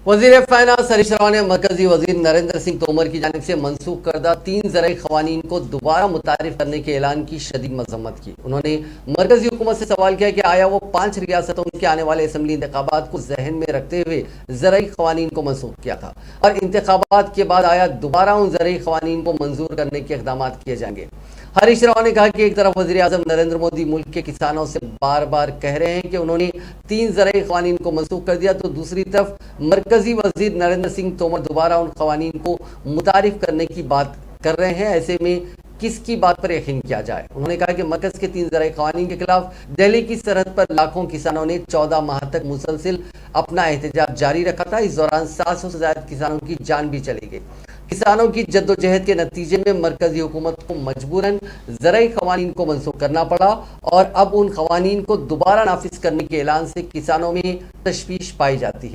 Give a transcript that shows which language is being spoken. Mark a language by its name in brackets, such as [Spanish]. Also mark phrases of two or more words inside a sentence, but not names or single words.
[Urdu] وزیر فائنانس ہریش راو نے مرکزی وزیر نریندر سنگھ تومر کی جانب سے منسوخ کردہ 3 زرعی قوانین کو دوبارہ متعارف کرنے کے اعلان کی شدید مذمت کی۔ انہوں نے مرکزی حکومت سے سوال کیا کہ آیا وہ 5 ریاستوں کے آنے والے اسمبلی انتخابات کو ذہن میں رکھتے ہوئے زرعی قوانین کو منسوخ کیا تھا، اور انتخابات کے بعد آیا دوبارہ ان زرعی قوانین کو منظور کرنے کے اقدامات کیے جائیں گے۔ ہریش راو نے کہا کہ ایک طرف وزیر اعظم نریندر مودی ملک کے کسانوں سے بار بار کہہ رہے ہیں کہ انہوں نے 3 زرعی قوانین کو منسوخ کر دیا، تو دوسری طرف مرکزی وزیر نریندر سنگھ تومر دوبارہ ان قوانین کو متعارف کرنے کی بات کر رہے ہیں۔ ایسے میں کس کی بات پر یقین کیا جائے؟ انہوں نے کہا کہ مرکز کے 3 زرعی قوانین کے خلاف دہلی کی سرحد پر لاکھوں کسانوں نے 14 ماہ تک مسلسل اپنا احتجاج جاری رکھا تھا۔ اس دوران 700 سے زائد کسانوں کی جان بھی چلی گئی۔ کسانوں کی جدوجہد کے نتیجے میں مرکزی حکومت کو مجبوراً زرعی قوانین کو منسوخ کرنا پڑا، اور اب ان قوانین کو دوبارہ نافذ کرنے کے اعلان سے کسانوں میں تشویش پائی جاتی ہے۔